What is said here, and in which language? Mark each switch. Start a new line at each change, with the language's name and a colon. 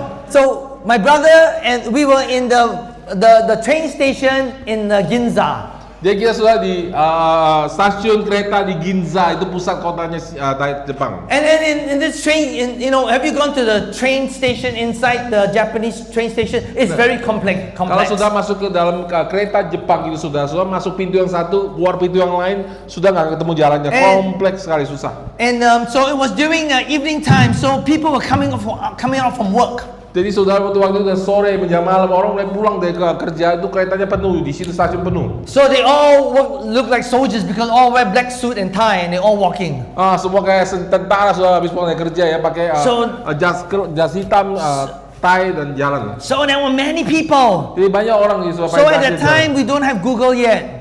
English: So my brother and we were in the the train station in Ginza.
Indonesian: Jadi kita sudah di stasiun kereta di Ginza, itu pusat kotanya Jepang.
English: And then in this train, have you gone to the train station inside the Japanese train station? It's very complex.
Indonesian: Kalau sudah masuk ke dalam kereta Jepang itu sudah masuk pintu yang satu, keluar pintu yang lain, sudah nggak ketemu jalannya, kompleks sekali, susah.
English: And so it was during evening time, so people were coming out from work.
Indonesian: Jadi saudara waktu itu udah sore menjelang malam, orang mulai pulang dari kerja, itu keretanya penuh, di situ stasiun penuh.
English: So they all look like soldiers because all wear black suit and tie and they all walking.
Indonesian: Semua kayak tentara sudah habis pulang dari kerja ya, pakai jas hitam, tie dan jalan.
English: So there were many people.
Indonesian: Jadi banyak orang di
English: So at that time we don't have Google yet.